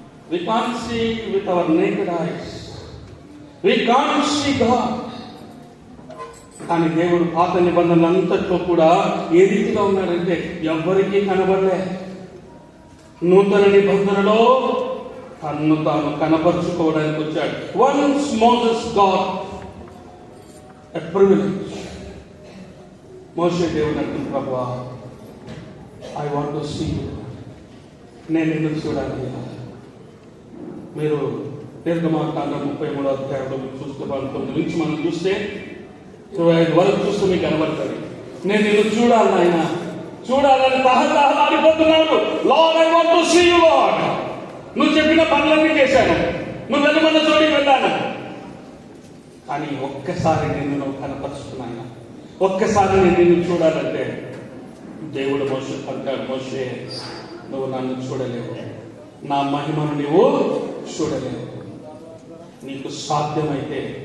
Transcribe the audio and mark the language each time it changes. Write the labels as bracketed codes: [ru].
[en] We can't see with our naked eyes. We can't see God. [te] కానీ దేవుడు పాత నిబంధనలంతట్లో కూడా ఏ రీతిగా ఉన్నాడంటే ఎవ్వరికీ కనబడలే. నూతన నిబంధనలో తన్ను తాను కనపరుచుకోవడానికి వచ్చాడు. Once Moses got a privilege. మోషే దేవుడు అంటుంది, ప్రభువా, [en] I want to see you. [te] నేను నిన్ను చూడాలి. మీరు నిర్గమాకాండం 33వ అధ్యాయంలో చూస్తే 19 నుంచి మనం చూస్తే 25 వరకు చూస్తే మీకు కనబడుతుంది. నేను నిన్ను చూడాలి నాయన, చూడాలని తహతహలాడిపోతున్నాడు. [en] Lord, I want to see you Lord. [te] నువ్వు చెప్పిన పనులన్నీ చేశాను, నువ్వు వెళ్ళమన్న చోటికి వెళ్ళాను, కానీ ఒక్కసారి నిన్ను నువ్వు కనపరుచుకున్నాను, ఒక్కసారి నేను నిన్ను చూడాలంటే దేవుడు మోషే అంటాడు, మోషే నువ్వు నన్ను చూడలేవు, నా మహిమను నువ్వు చూడలేవు, నీకు సాధ్యమైతే